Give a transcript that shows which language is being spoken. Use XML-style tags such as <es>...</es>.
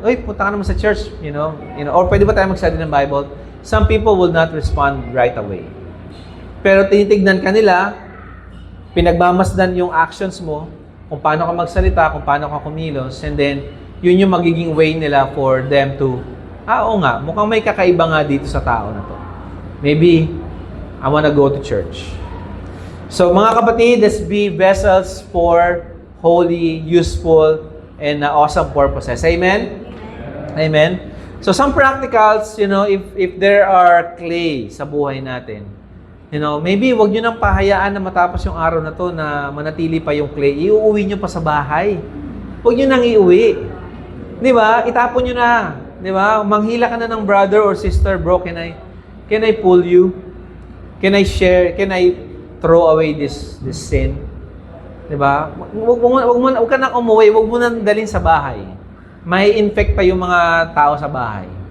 <tl>Oy, punta ka naman sa church, or pwede ba tayo mag-study ng Bible?</tl> <en>Some people will not respond right away.</en> <tl>Pero tinitignan ka nila, pinagmamasdan yung actions mo, kung paano ka magsalita, kung paano ka kumilos, and then yun yung magiging way nila</tl> <en>for them to,</en> <tl>oo nga, mukhang may kakaiba nga dito sa tao na to.</tl> <en>Maybe, I wanna go to church. So,</en> <tl>mga kapatid,</tl> <en>let's be vessels for holy, useful, and awesome purposes. Amen? Amen?</en> <tl>So,</tl> <en>some practicals, if there are clay</en> <tl>sa buhay natin, maybe wag nyo nang pahayaan na matapos yung araw na to na manatili pa yung clay. Iuuwi nyo pa sa bahay. Huwag nyo nang iuwi. Di ba? Itapon nyo na. Di ba? Manghila ka na ng</tl> <en>brother or sister, bro, can I pull you? Can I share? Can I throw away this sin?</en> <tl>Di ba? Huwag ka nang umuwi. Huwag mo nang dalhin sa bahay. May infect pa yung mga tao sa bahay.</tl>